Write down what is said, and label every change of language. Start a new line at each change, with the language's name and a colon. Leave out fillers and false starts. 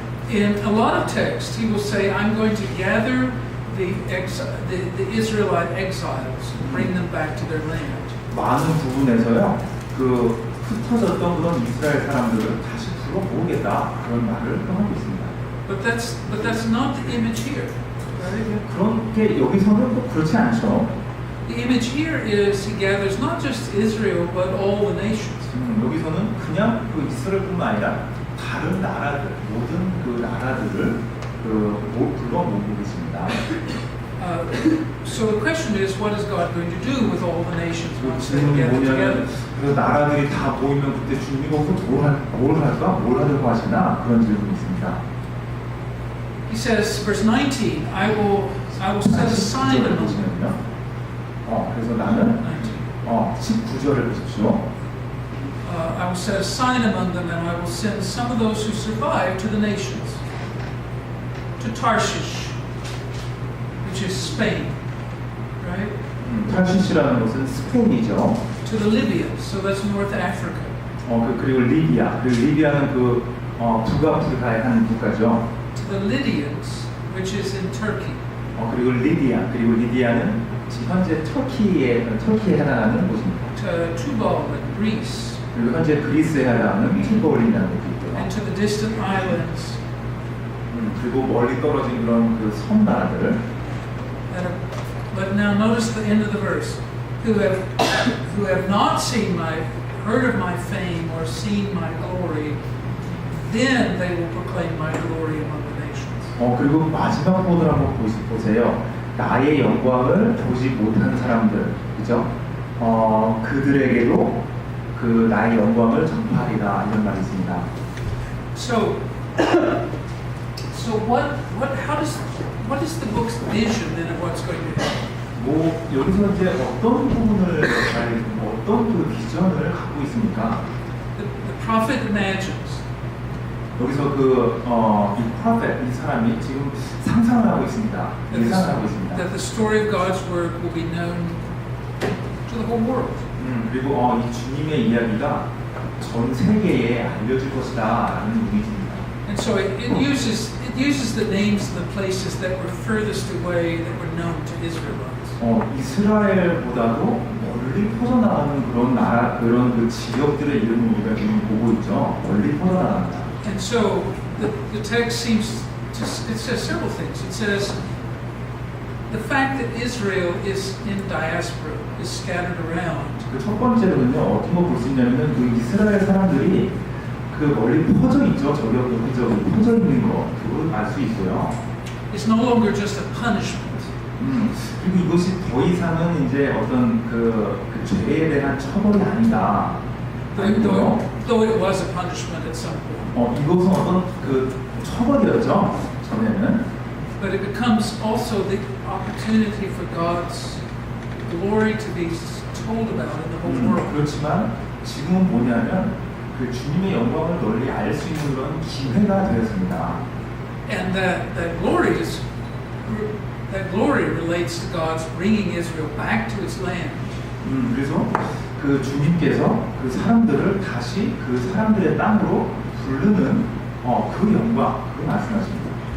English: In a lot of texts, he will say, I'm going to gather the Israelite exiles and bring them back to their land.
Korean: 많은 부분에서요, 그 흩어졌던 그런 이스라엘 사람들을 다시 불러 모으겠다 그런 말을 하고 있습니다.
English: But that's not the image here. Right?
Korean: 그렇게 여기서는 또 그렇지 않죠.
English: The image here is he gathers not just Israel but all the nations.
Korean: 여기서는 그냥 그 이스라엘뿐만 아니라 다른 나라들, 모든 그 나라들을 불러 모으고 있습니다.
English: So the question is, what is God going to do with all the nations once they
Korean: 질문이
English: gather together?
Korean: 뭐냐면 그 나라들이 다 모이면 그때 주님이 거기서 뭘 하려고 하시나 그런 질문이 있습니다.
English: He says, verse 19, I will set a sign among them.
Korean: 그래서 나는 19절을 보십시오.
English: I will set a sign among them, and I will send some of those who survive to the nations, to Tarshish, which is Spain, right?
Korean: 타르시시라는 곳은 스페인이죠.
English: To the Libyans, so that's North Africa.
Korean: 그리고 리비아는 그 북아프리카의 한 국가죠.
English: To the Lydians, which is in Turkey.
Korean: 그리고 리디아는 현재 터키에 해당하는 곳입니다.
English: To Tubal in Greece.
Korean: 그리고 현재 그리스에 해당하는 티볼이라는 곳이 있고요.
English: And to the distant islands.
Korean: 그리고 멀리 떨어진 그런 그 섬나라들.
English: But now notice the end of the verse. Who have not heard of my fame or seen my glory, then they will proclaim my glory among the nations.
Korean: 그리고 마지막 부분을 한번 보세요. 나의 영광을 보지 못한 사람들, 그죠? 그들에게도 그 나의 영광을 전파하리라 이런 말이 있습니다.
English: So what is the book's vision then of what's going to happen?
Korean: 여기서 이제 어떤 부분을 어떤 그 비전을 갖고 있습니까?
English: The prophet imagines.
Korean: 여기서 이 프로페트 이 사람이 지금 상상을 하고 있습니다. 예상을 하고 있습니다.
English: That the story of God's word will be known to the whole world.
Korean: 그리고 이 주님의 이야기가 전 세계에 알려질 것이다라는 이미지입니다.
English: And so it uses the names of the places that were furthest away that were known to Israelites.
Korean: 이스라엘보다도 멀리 퍼져나가는 그런 나라, 그런 그 지역들의 이름을 우리가 지금 보고 있죠. 멀리 퍼져나간다.
English: And so the text it says several things. It says the fact that Israel is in diaspora, is scattered around.
Korean: 그 첫 번째로는요, 어떤 거 볼 수 있냐면 그 이스라엘 사람들이 그 멀리 퍼져 있죠. 저기 여기저기 퍼져 있는 거 그걸 알 수 있고요.
English: It's no longer just a punishment.
Korean: 그리고 이것이 더 이상은 이제 어떤 그 죄에 대한 처벌이 아니다.
English: Though it was a punishment at some point.
Korean: 이것은 어떤 그 처벌이었죠. 전에는.
English: But it becomes also the opportunity for God's glory to be told about in the whole world.
Korean: 그렇지만 지금은 뭐냐면 그 주님의 영광을 널리 알 수 있는 그런 기회가 되었습니다.
English: And that glory relates to God's bringing Israel back to its land.
Korean: 그래서 그 주님께서 그 사람들을 다시 그 사람들의 땅으로 부르는 그 영광, 그 말씀하십니다.